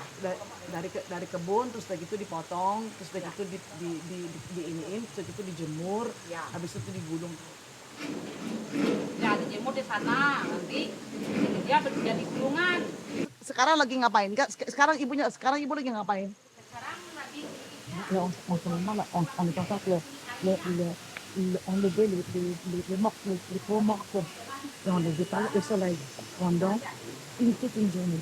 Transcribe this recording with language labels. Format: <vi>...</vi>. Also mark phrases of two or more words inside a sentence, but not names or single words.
<id>dari kebun, terus udah gitu dipotong, terus udah gitu diiniin, terus gitu dijemur, Ya. habis itu digulung. Ya, dijemur di sana. Nanti dia jadi gulungan. Sekarang lagi ngapain? Sekarang ibu lagi ngapain? Sekarang lagi</id> <fr>en ce moment, là, on est en train de enlever les morts, les peaux mortes, et on les étale au soleil pendant toute une journée.</fr>